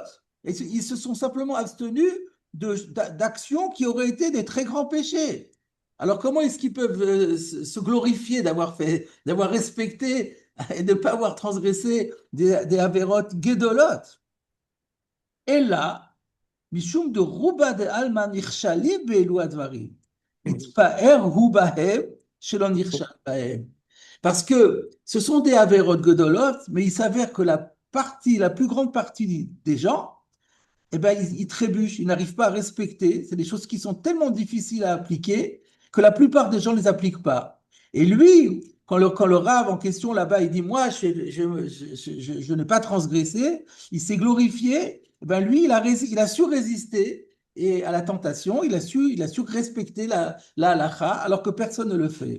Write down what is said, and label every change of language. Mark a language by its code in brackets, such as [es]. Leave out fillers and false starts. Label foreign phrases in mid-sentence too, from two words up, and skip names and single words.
[fr] Et ils se sont simplement abstenus d'actions qui auraient été des très grands péchés. Alors comment est-ce qu'ils peuvent se glorifier d'avoir respecté et de ne pas avoir transgressé des [he] עבירות גדולות? [fr] Et là, [he] משום דרובה דעלמא נכשלים באלו הדברים. התפאר הוא בהם שלא נכשל בהם. [fr] Parce que ce sont des [he] עבירות גדולות, [fr] mais il s'avère que la plus grande partie des gens, eh ben, ils trébuchent, ils n'arrivent pas à respecter. C'est des choses qui sont tellement difficiles à appliquer que la plupart des gens ne les appliquent pas. Et lui, quand le rave en question là-bas, il dit, moi, je n'ai pas transgressé, il s'est glorifié, eh ben, lui, il a su résister et à la tentation, il a su respecter la halakha, alors que personne ne le fait.